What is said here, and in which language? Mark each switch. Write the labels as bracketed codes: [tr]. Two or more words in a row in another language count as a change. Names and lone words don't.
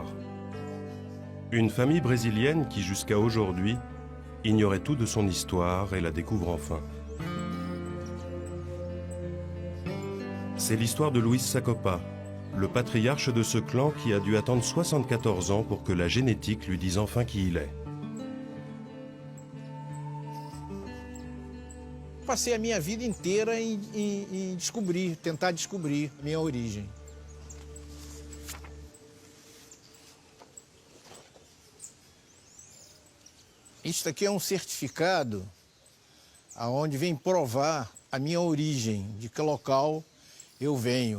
[fr] Une famille brésilienne qui, jusqu'à aujourd'hui, ignorait tout de son histoire et la découvre enfin. C'est l'histoire de Luis Sacopa, le patriarche de ce clan qui a dû attendre 74 ans pour que la génétique lui dise enfin qui il est. [pt] Passei a minha vida inteira em tentar descobrir minha origem. Isto aqui é um certificado aonde vem provar a minha origem, de que local eu venho.